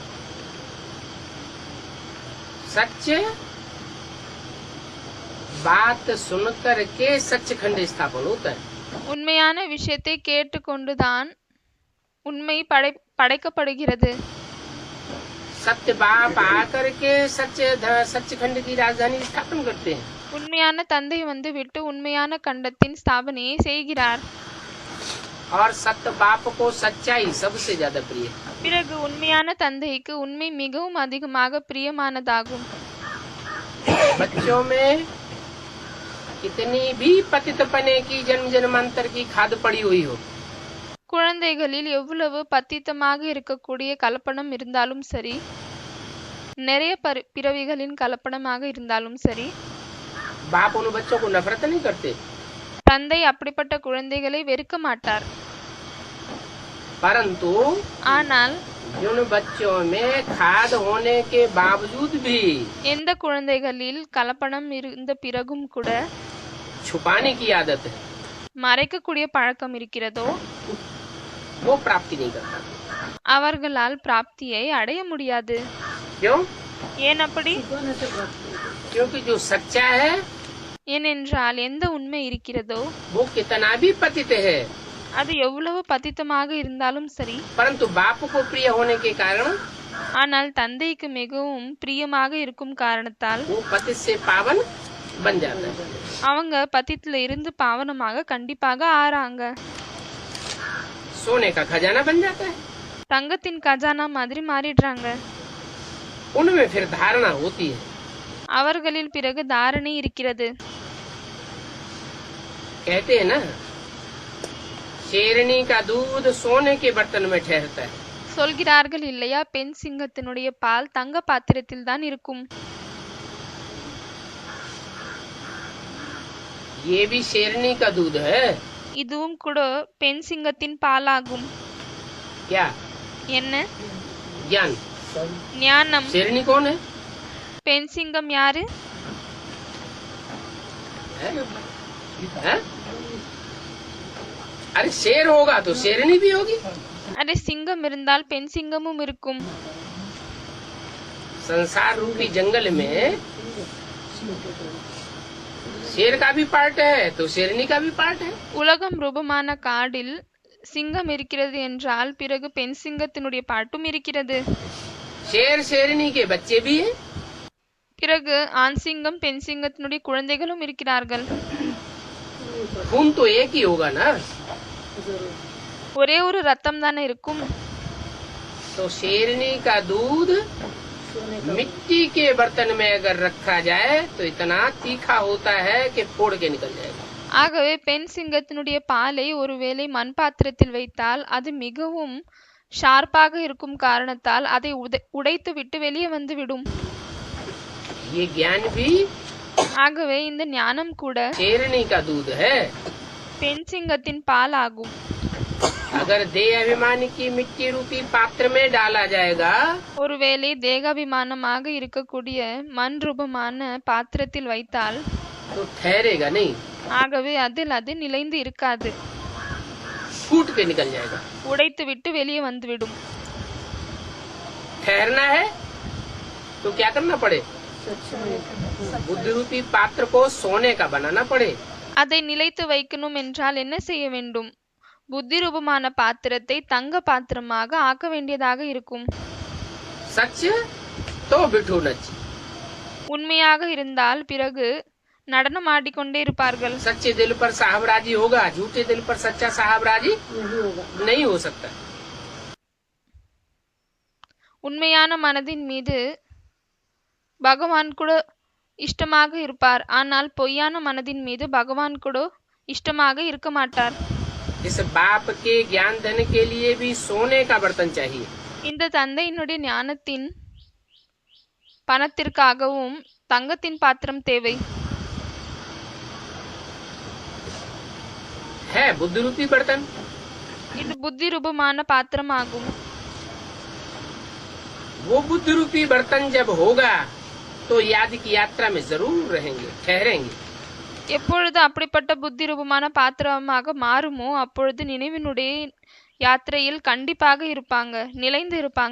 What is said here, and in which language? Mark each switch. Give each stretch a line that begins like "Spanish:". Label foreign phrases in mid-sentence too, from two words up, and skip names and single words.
Hindi: सच बात सुनकर के सचखंड स्थापन होता है।
Tamil: உண்மையான விஷயத்தை கேட்டுக்கொண்டுதான் உண்மை படைக்கப்படுகிறது.
Hindi: सत्य बाप आकर के सचखंड की राजधानी स्थापन करते हैं।
Tamil: உண்மையான தந்தை வந்து விட்டு உண்மையான கண்டத்தின் ஸ்தாபனையை செய்கிறார்.
Hindi: और सत्य बाप को सच्चाई सबसे ज्यादा प्रिय है।
Tamil: பிறகு உண்மையான தந்தைக்கு உண்மை மிகவும் அதிகமாக பிரியமானதாகும்.
Hindi: बच्चों में कितनी भी पतितपने की जन्म जन्मांतर की खाद पड़ी हुई हो,
Tamil: குழந்தைகளில் எவ்வளவு பத்தித்தமாக இருக்கக்கூடிய கலப்படம் இருந்தாலும் சரி, நிறைய பிறவிகளின் கலப்படமாக இருந்தாலும் சரி,
Hindi: बाप उन बच्चों को नफरत नहीं करते,
Tamil: தந்தை அப்படிப்பட்ட குழந்தைகளை வெறுக்க மாட்டார்.
Hindi: परंतु
Tamil: ஆனால்
Hindi: जिन बच्चों में खाद होने के बावजूद भी
Tamil: எந்த குழந்தைகளில் கலப்படம் இருந்த பிறகும் கூட
Hindi: छुपाने की आदत है,
Tamil: மறைக்கக்கூடிய பழக்கம் இருக்கிறதோ
Hindi: वो प्राप्ति नहीं करता।
Tamil: அவர்களால் பிராப்தியை அடைய முடியாது.
Hindi: क्यों?
Tamil: ஏன் அப்படி?
Hindi: क्योंकि जो सच्चा है
Tamil: ஏனென்றால் எந்த உண்மை இருக்கிறதோ
Hindi: वो कितना भी पतित है,
Tamil: அது எவ்வளவு பத்தித்தமாக இருந்தாலும் சரி,
Hindi: परंतु बाप को प्रिय होने के कारण
Tamil: ஆனால் தந்தைக்கு மிகவும் பிரியமாக இருக்கும் காரணத்தால்
Hindi: वो पतित से पावन बन जाता है।
Tamil: அவங்க பத்தித்துல இருந்து பாவனமாக கண்டிப்பாக ஆறாங்க.
Hindi: सोने का खजाना बन जाता है,
Tamil: தங்கத்தின் கஜானா மாதிரி மாறிடுறாங்க.
Hindi: उनमें फिर धारणा होती है।
Tamil: அவர்களில் பிறகு தாரணை இருக்கிறது.
Hindi: कहते हैं ना, शेरनी का दूध सोने के बर्तन में ठहरता है।
Tamil: சொல்கிறார்கள் இல்லையா, பெண் சிங்கத்தினுடைய பால் தங்க பாத்திரத்தில் தான் இருக்கும்.
Hindi: ये भी शेरनी का दूध है।
Tamil: இதுவும் கூட பெண் சிங்கத்தின் பாலாகும்.
Hindi: क्या?
Tamil: என்ன?
Hindi: ज्ञान।
Tamil: ஞானம்.
Hindi: शेरनी कौन है?
Tamil: பெண் சிங்கம் யாரு?
Hindi: है? अरे शेर होगा तो शेरनी भी होगी।
Tamil: अरे சிங்கம் இருந்தால் பெண் சிங்கமும் இருக்கும்.
Hindi: संसार रूपी जंगल में शेर का भी पार्ट है तो शेरनी का भी पार्ट है।
Tamil: உலகம் ரூபமான காடில் சிங்கம் இருக்கிறது என்றால் பிறகு பெண் சிங்கத்தினுடைய பாட்டும் இருக்கிறது.
Hindi: शेर शेरनी के बच्चे भी हैं।
Tamil: பிறகு ஆண் சிங்கம் பெண் சிங்கத்தினுடைய குழந்தைகளும் இருக்கிறார்கள்.
Hindi: खून तो एक ही होगा ना,
Tamil: ஒரே ஒரு ரத்தம் தானே இருக்கும்.
Hindi: तो शेरनी का दूध मिट्टी के बर्तन में अगर रखा जाए तो इतना तीखा होता है कि फोड़ के निकल जाएगा।
Tamil: ஆகவே பெண் சிங்கத்தினுடைய பாலை ஒருவேளை மண் பாத்திரத்தில் வைத்தால் அது மிகவும் ஷார்ப்பாக இருக்கும் காரணத்தால் அதை உடைத்து விட்டு வெளியே வந்து விடும்.
Hindi: ये ज्ञान भी
Tamil: ஆகவே இந்த ஞானம் கூட
Hindi: शेरनी का दूध है।
Tamil: பெண் சிங்கத்தின் பால் ஆகும்.
Hindi: अगर देह अभिमानी की मिट्टी रूपी पात्र में डाला जाएगा
Tamil: ஒருவேளை தேகாபிமானமாக இருக்கக்கூடிய மண் ரூபமான பாத்திரத்தில் வைத்தால்
Hindi: तो ठहरेगा नहीं,
Tamil: ஆகவே அதில் அது நிலைந்து இருக்காது,
Hindi: फूट के निकल जाएगा।
Tamil: உடைத்து விட்டு வெளியே வந்துவிடும்.
Hindi: ठहरना है तो क्या करना पड़े? बुद्धि रूपी पात्र को सोने का बनाना पड़े।
Tamil: அதை நிலைத்து வைக்கணும் என்றால் என்ன செய்ய வேண்டும்? புத்தி ரூபமான பாத்திரத்தை தங்க பாத்திரமாக ஆக்க வேண்டியதாக இருக்கும்.
Sindhi: सच तो बिठू नच,
Tamil: உண்மையாக இருந்தால் பிறகு நடனம் ஆடிக்கொண்டே இருப்பார்கள்.
Hindi: सच्चे दिल पर साहबराजी होगा, झूठे दिल पर सच्चा साहबराजी नहीं हो सकता.
Tamil: உண்மையான மனதின் மீது பகவான் கூட இஷ்டமாக இருப்பார். ஆனால் பொய்யான மனதின் மீது பகவான் கூட இஷ்டமாக இருக்க மாட்டார்.
Hindi: इस बाप के ज्ञान देने के लिए भी सोने का बर्तन चाहिए.
Tamil: இந்த தந்தையினுடைய ஞானத்தின் பணத்திற்காகவும் தங்கத்தின் பாத்திரம் தேவை.
Hindi: है बुद्धि रूपी बर्तन.
Tamil: இது புத்தி ரூபமான பாத்திரமாகும்.
Hindi: वो बुद्धि रूपी बर्तन जब होगा तो याद की यात्रा में जरूर रहेंगे, ठहरेंगे.
Tamil: எப்பொழுது அப்படிப்பட்ட புத்தி ரூபமான பாத்திரமாக மாறுமோ அப்பொழுது நினைவினுடைய யாத்திரையில் கண்டிப்பாக இருப்பாங்க, நிலைந்து இருப்பாங்க.